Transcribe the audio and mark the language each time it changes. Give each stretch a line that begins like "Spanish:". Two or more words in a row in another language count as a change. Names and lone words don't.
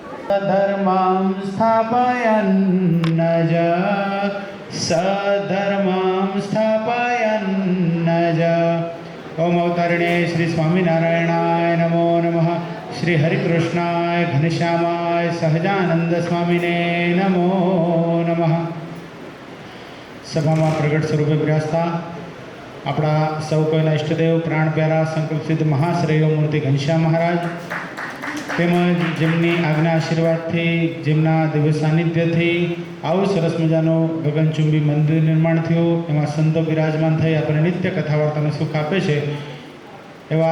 Sanskrit: धर्मां स्थापयन्नज सधर्मां स्थापयन्नज। ओम अवतारिणे श्री स्वामिनारायणाय नमो नमः। श्री हरिकृष्णाय घनश्यामाय सहजानंद स्वामीने नमो नमः।
Gujarati: सभाમાં પ્રગટ સ્વરૂપે બિરાજતા આપણા સૌ કોઈના ઈષ્ટદેવ પ્રાણ પ્યારા સંકલ્પ સિદ્ધ મહાશ્રેયો મૂર્તિ ઘનશ્યામ મહારાજ તેમજ જેમની આજ્ઞા આશીર્વાદથી જેમના દિવ્ય સાનિધ્યથી આવું સરસ મજાનું ગગનચુંબી મંદિર નિર્માણ થયું, એમાં સંતો બિરાજમાન થઈ આપણને નિત્ય કથા વાર્તાનું સુખ આપે છે એવા